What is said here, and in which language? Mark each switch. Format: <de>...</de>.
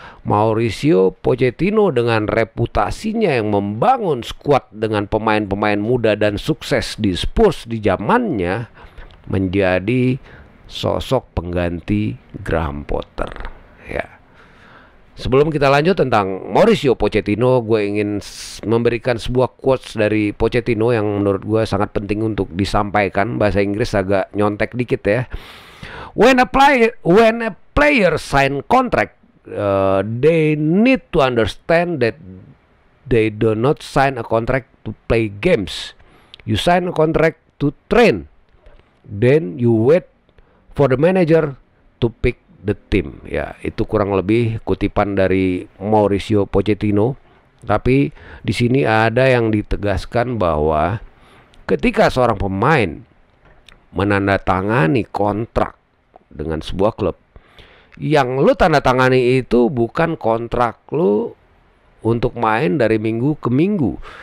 <id>Mauricio Pochettino dengan reputasinya yang membangun skuad dengan pemain-pemain muda dan sukses di Spurs di zamannya, menjadi sosok pengganti Graham Potter, ya. Sebelum kita lanjut tentang Mauricio Pochettino, gue ingin memberikan sebuah quotes dari Pochettino yang menurut gue sangat penting untuk disampaikan. Bahasa Inggris agak nyontek dikit, ya.</id> <en>When a player sign contract, they need to understand that they do not sign a contract to play games. You sign a contract to train. Then you wait for the manager to pick the team.</en> <id>Ya, itu kurang lebih kutipan dari Mauricio Pochettino. Tapi di sini ada yang ditegaskan bahwa ketika seorang pemain menandatangani kontrak dengan sebuah klub, yang lu tanda tangani itu bukan kontrak lu untuk main dari minggu ke minggu.</id>